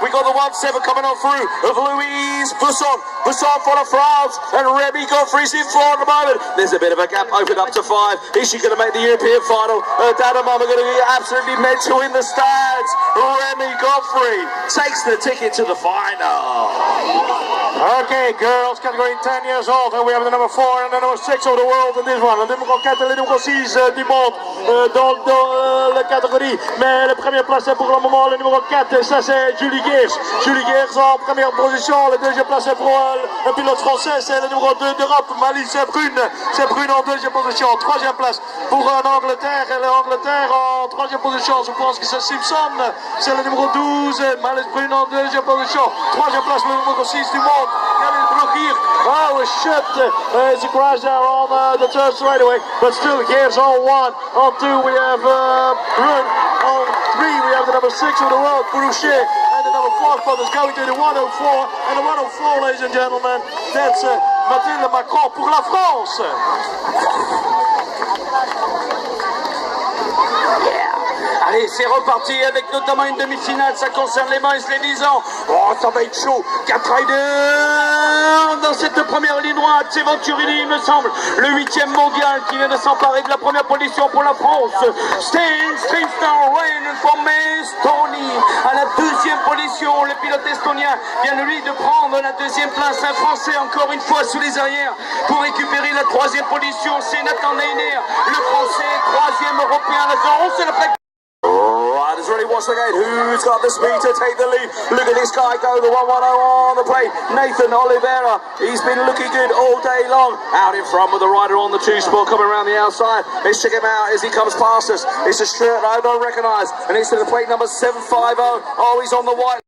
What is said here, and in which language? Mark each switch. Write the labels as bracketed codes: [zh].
[en] We got the 1-7 coming on through of Louise Busson for the France, and Remy Godfrey's in 4 at the moment. There's a bit of a gap opened up to 5. Is she going to make the European final? Dad and Mum are going to be absolutely mental in the stands. Remy Godfrey takes the ticket to the final. Okay, girls, category 10 years old, and we have the number 4 and the number 6 of the world in this one. [fr] Le numéro 4 et le numéro 6 du monde dans la catégorie. Mais la première place est pour le moment le numéro 4, ça c'est Julie Geers. Julie Geers en première position. La deuxième place est pour le pilote français, c'est le numéro 2 d'Europe, Malice Brune. C'est Brune en deuxième position. Troisième place pour l'Angleterre, et l'Angleterre en troisième position. Je pense que c'est Simpson, c'est le numéro 12. Malice Brune en deuxième position. Troisième place, le numéro 6 du monde. [en] Oh, shit! It's a crash there on the third straightaway, but still, Geers on 1. On 2, we have Brun. On 3, we have the number 6 of the world, Boucher. And the number 4 spot is going to the 104. And the 104, ladies and gentlemen, that's Mathilde Macron [fr] pour la France. Allez, c'est reparti avec notamment une demi-finale, ça concerne les moins et les 10 ans. Oh, ça va être chaud. 4 riders dans cette première ligne droite. C'est Venturini, il me semble, le 8e mondial qui vient de s'emparer de la première position pour la France. Steinstein Rain from Estonie à la 2e position. Le pilote estonien vient de lui de prendre la 2e place. Un Français encore une fois sous les arrières pour récupérer la 3e position. C'est Nathan Neiner, le Français, 3e européen. C'est la plaque. [en] Riders ready, watch the gate. Who's got the speed to take the lead? Look at this guy go, the 110 on the plate. Nathan Oliveira, he's been looking good all day long. Out in front with the rider on the 2 spot coming around the outside. Let's check him out as he comes past us. It's a shirt I don't recognise, and it's to the plate number 750. Oh, he's on the white.